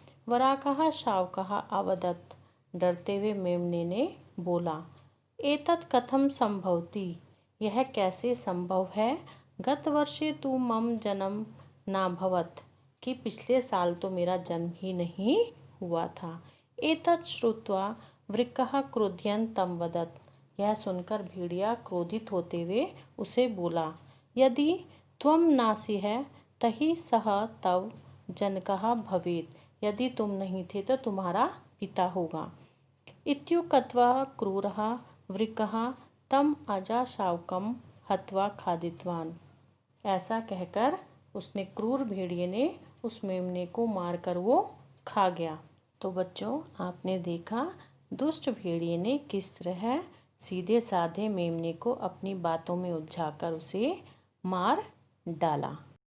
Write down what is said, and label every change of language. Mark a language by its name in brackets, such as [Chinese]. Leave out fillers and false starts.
[Sanskrit] वराकः शावकः अवदत्। [Hindi] डरते हुए मेमने ने बोला, [Sanskrit] एतत् कथं संभवति, [Hindi] यह कैसे संभव है। [Sanskrit] गत वर्षे तु मम जन्म नाभवत्, [Hindi] कि पिछले साल तो मेरा जन्म ही नहीं हुआ था। [Sanskrit] एतत् श्रुत्वा वृकः क्रुध्यन् तं वदत्। [Hindi] यह सुनकर भेड़िया क्रोधित होते हुए उसे बोला, [Sanskrit] यदि त्वं नासि है तहि सः तव जनकः भवेत्। [Hindi] यदि तुम नहीं थे तो तुम्हारा पिता होगा। [Sanskrit] इत्युक्त्वा क्रूरः वृकः तम अजाशावकं हत्वा खादितवान्। [Hindi] ऐसा कहकर उसने क्रूर भेड़िए ने उस मेमने को मारकर वो खा गया। तो बच्चों, आपने देखा दुष्ट भेड़िए ने किस तरह सीधे साधे मेमने को अपनी बातों में उलझाकर उसे मार डाला।